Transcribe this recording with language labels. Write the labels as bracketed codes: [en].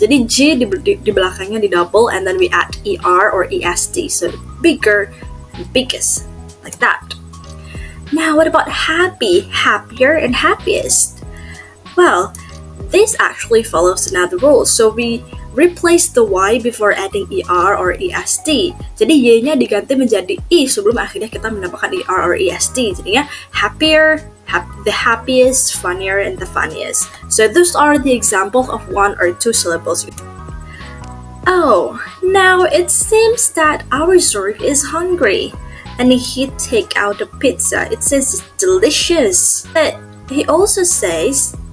[id] Jadi G di belakangnya di double [en] and then we add er or est. So bigger and biggest, like that. Now what about happy, happier, and happiest? Well, this actually follows another rule. So we replace the y before adding er or est. [id] Jadi y-nya diganti menjadi i sebelum akhirnya kita menambahkan er or est. Jadinya [en] happier, the happiest, funnier, and the funniest. So those are the examples of one or two syllables. Oh, now it seems that our Zork is hungry. And he take out the pizza. It says it's delicious. But he also says